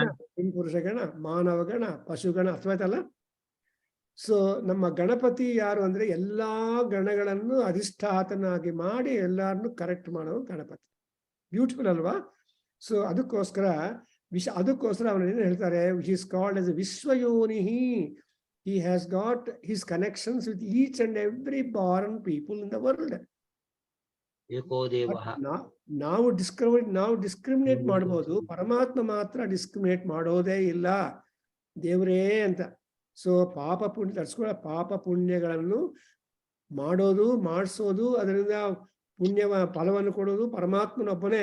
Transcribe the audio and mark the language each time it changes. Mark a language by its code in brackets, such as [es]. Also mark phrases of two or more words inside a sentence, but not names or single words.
[kn] ಗಣ, ಕಿಂಪುರುಷಗಣ, ಮಾನವಗಣ, ಪಶುಗಣ ಅರ್ಥವಾಯ್ತಲ್ಲ. ಸೊ ನಮ್ಮ ಗಣಪತಿ ಯಾರು ಅಂದ್ರೆ ಎಲ್ಲಾ ಗಣಗಳನ್ನು ಅಧಿಷ್ಠಾತನಾಗಿ ಮಾಡಿ ಎಲ್ಲಾರನ್ನು ಕರೆಕ್ಟ್ ಮಾಡೋ ಗಣಪತಿ. ಬ್ಯೂಟಿಫುಲ್ ಅಲ್ವಾ? ಸೊ ಅದಕ್ಕೋಸ್ಕರ ಅವನು ಏನು ಹೇಳ್ತಾರೆ, [en] is called as [kn] ವಿಶ್ವಯೋನಿಹಿ. [en] He has got his connections with each and every born people in the world. [sa] ಏಕೋ ದೇವಃ. [kn] ನಾವು ಡಿಸ್ಕ್ರಿಮಿನೇಟ್ ಮಾಡಬಹುದು, ಪರಮಾತ್ಮ ಮಾತ್ರ ಡಿಸ್ಕ್ರಿಮಿನೇಟ್ ಮಾಡೋದೇ ಇಲ್ಲ, ದೇವರೇ ಅಂತ. ಸೊ ಪಾಪ ಪುಣ್ಯಗಳನ್ನು ಮಾಡೋದು, ಮಾಡಿಸೋದು, ಅದರಿಂದ ಪುಣ್ಯವ ಫಲವನ್ನು ಕೊಡೋದು ಪರಮಾತ್ಮನೊಬ್ಬನೇ.